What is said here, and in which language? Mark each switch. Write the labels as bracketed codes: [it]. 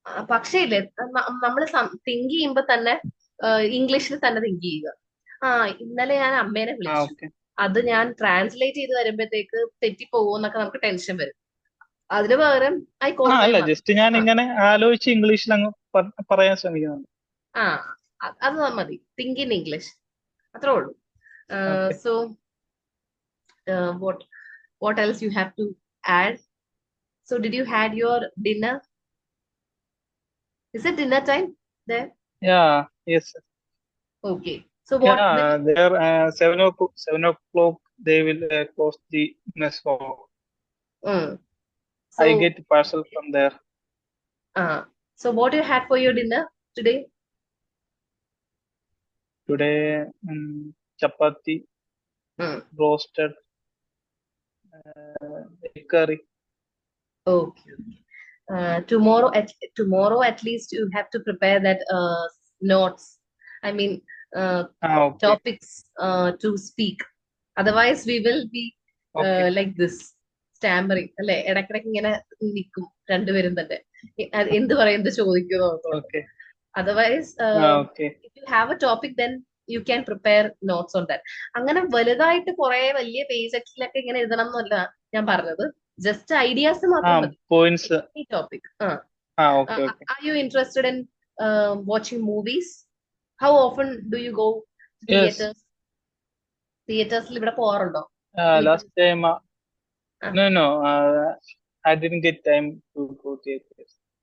[ml] പക്ഷേ ഇല്ലേ, നമ്മൾ തിങ്ക് ചെയ്യുമ്പോ തന്നെ ഇംഗ്ലീഷിൽ തന്നെ തിങ്ക് ചെയ്യുക. ആ, ഇന്നലെ ഞാൻ അമ്മേനെ വിളിച്ചു, [en] Okay. [ml] അത് ഞാൻ ട്രാൻസ്ലേറ്റ് ചെയ്ത് വരുമ്പോഴത്തേക്ക് തെറ്റിപ്പോകുമെന്നൊക്കെ നമുക്ക് ടെൻഷൻ വരും. അതിന് പകരം [en] I call my [ml] അല്ല, [en] Mother. [ml] ജസ്റ്റ് ഞാൻ ഇങ്ങനെ ആലോചിച്ച് ഇംഗ്ലീഷിൽ അങ്ങ് പറയാൻ ശ്രമിക്കുന്നുണ്ട്. ആ, അത് മതി. [en] think in English, [ml] അത്രേ ഉള്ളൂ. [en] Okay. So what else you have to add? So did you had your dinner? Is it dinner time there? Yeah, yes. Okay. So what will Yeah, there 7 o'clock they will close the mess hall. mm, I so get parcel from there. so what you had for your dinner today? Today, chapati, Mm, roasted, egg curry. okay. Tomorrow at least you have to prepare that notes. I mean Okay, topics to speak. Otherwise we will be okay, like this stammering [ml] അല്ലെ? ഇടക്കിടക്ക് ഇങ്ങനെ നിൽക്കും രണ്ടുപേരും തന്നെ. എന്ത് പറയുന്നത് ചോദിക്കുന്നു ഓർത്തോണ്ട്. [en] okay, Otherwise, okay. if you have a topic, then you can prepare notes on that. [ml] അങ്ങനെ വലുതായിട്ട് കുറെ വലിയ പേജസിലൊക്കെ ഇങ്ങനെ എഴുതണം എന്നല്ല ഞാൻ പറഞ്ഞത്. ജസ്റ്റ് ഐഡിയാസ് മാത്രം മതി. [en] Points. [ml] ഈ topic. [en] Okay, okay. Are you interested in watching movies? How often do you go to Yes. theaters? [ml] തിയേറ്റേഴ്സിൽ ഇവിടെ പോവാറുണ്ടോ? [en] Last time, ah, no, I didn't get time to go theaters